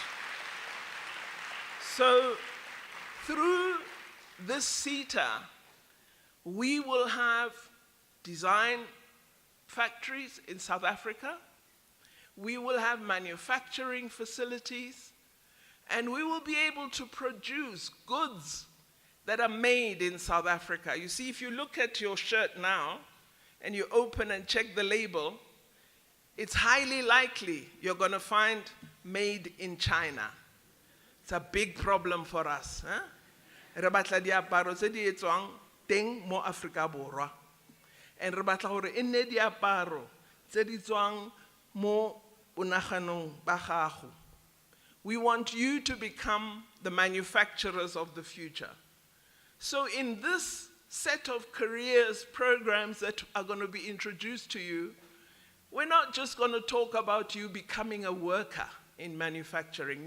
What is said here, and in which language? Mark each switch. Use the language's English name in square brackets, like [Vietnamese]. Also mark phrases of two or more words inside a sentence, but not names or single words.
[English] So through this Seta, we will have design factories in South Africa, we will have manufacturing facilities, and we will be able to produce goods that are made in South Africa. You see, if you look at your shirt now, and you open and check the label, it's highly likely you're going to find made in China. It's a big problem for us. [Tswana] Re batla diaparo tse di etswang teng mo Afrika Borwa. And re batla gore e nne diaparo tse di tswang mo bonaganong ba gago. [English] We want you to become the manufacturers of the future. So in this set of careers programs that are going to be introduced to you, we're not just going to talk about you becoming a worker in manufacturing.